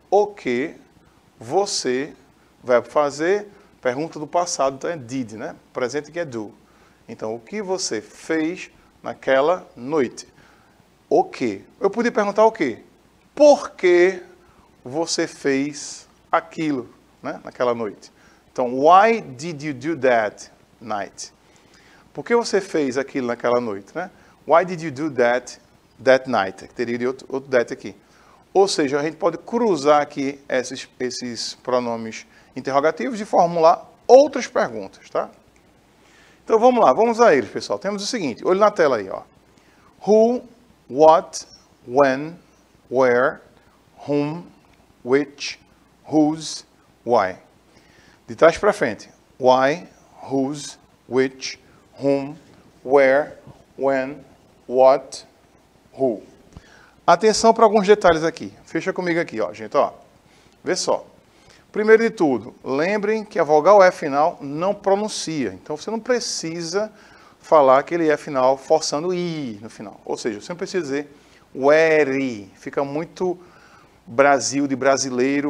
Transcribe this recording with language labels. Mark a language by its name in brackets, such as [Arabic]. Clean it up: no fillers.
[Portuguese] O que você vai fazer? Pergunta do passado, então é did, né? Presente que é do. Então, o que você fez naquela noite? O que? Eu podia perguntar o quê? Por que você fez aquilo, né, naquela noite? Então, [English] why did you do that night? [Portuguese] Por que você fez aquilo naquela noite, né? [English] Why did you do that night? [Portuguese] Teria de outro that aqui. Ou seja, a gente pode cruzar aqui esses pronomes interrogativos e formular outras perguntas, tá? Então, vamos lá, vamos a eles, pessoal. Temos o seguinte, olho na tela aí, ó. [English] Who, what, when, where, whom, which, whose, why. De trás para frente. Why, whose, which, whom, where, when, what, who. [Portuguese] Atenção para alguns detalhes aqui. Fecha comigo aqui, ó, gente, ó. Vê só. Primeiro de tudo, lembrem que a vogal E final não pronuncia. Então, você não precisa falar aquele E final forçando o I no final. Ou seja, você não precisa dizer where. Fica muito Brasil de brasileiro.